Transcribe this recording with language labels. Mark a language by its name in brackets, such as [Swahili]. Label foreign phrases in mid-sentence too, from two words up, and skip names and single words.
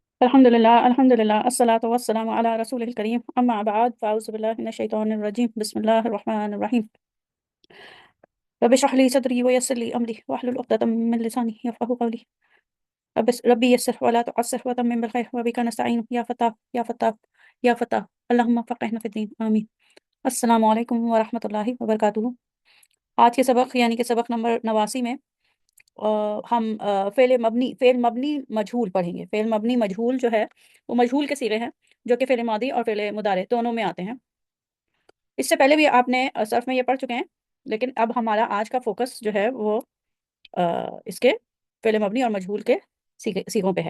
[Arabic] الحمد لله والصلاة والسلام على رسوله الكريم أما بعد فأعوذ بالله من الشيطان الرجيم بسم الله الرحمن الرحيم رب اشرح لي صدري ويسر لي أمري واحلل عقدة من لساني يفقهوا قولي رب يسر ولا تعسر وتمم بالخير وبك نستعين يا فتاح يا فتاح اللهم فقهنا في الدين آمين. السلام عليكم ورحمة الله وبركاته. [Hindi] आज के सबक यानी कि सबक नंबर 89 में हम फ़ेल मबनी मजहूल पढ़ेंगे। फ़ेल मबनी मजहूल जो है वो मजहूल के सिगे हैं जो कि फ़ेल मादी और फ़ेल मुदारे दोनों में आते हैं। इससे पहले भी आपने सर्फ़ में ये पढ़ चुके हैं, लेकिन अब हमारा आज का फ़ोकस जो है वो इसके फ़ेल मबनी और मजहूल के सीगों पे है।